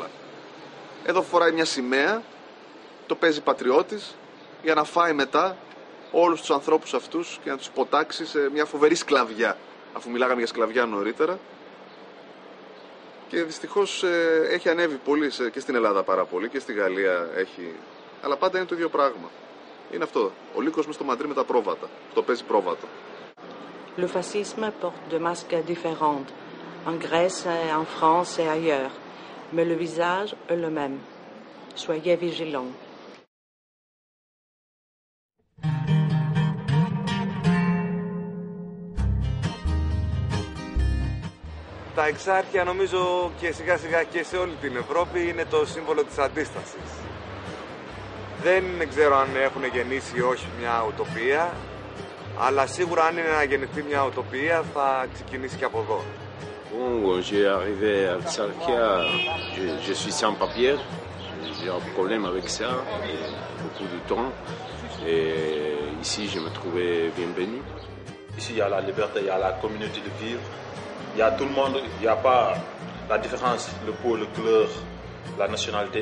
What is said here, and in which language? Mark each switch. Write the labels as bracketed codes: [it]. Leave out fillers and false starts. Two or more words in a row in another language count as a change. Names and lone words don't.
[el] Εδώ φοράει μια σημαία, το παίζει πατριώτης για να φάει μετά όλους τους ανθρώπους αυτούς και να τους υποτάξει σε μια φοβερή σκλαβιά, αφού μιλάγαμε για σκλαβιά νωρίτερα. Και δυστυχώς έχει ανέβει πολύ και στην Ελλάδα πάρα πολύ και στη Γαλλία έχει. Αλλά πάντα είναι το ίδιο πράγμα. Είναι αυτό. Ο λύκος μες στο μαντρί με τα πρόβατα. Το παίζει πρόβατο. [fr] Le fascisme porte des masques différents, en Grèce, en France et ailleurs. Mais le visage est le même. Soyez vigilants. [el] Τα εξάρχεια νομίζω και σιγά σιγά και σε όλη την Ευρώπη είναι το σύμβολο της αντίστασης. Δεν ξέρω αν έχουν γεννήσει ή όχι μια ουτοπία, αλλά σίγουρα αν είναι να γεννηθεί μια ουτοπία θα ξεκινήσει και από εδώ. [fr] Bon, j'ai arrivé à Exarchia, je suis sans papier, j'ai un problème avec ça, et beaucoup de temps, et ici je me trouvais bienvenu. Ici il y a la liberté, il y a la communauté de vivre, il y a tout le monde, il n'y a pas la différence, le peau, le couleur, la nationalité.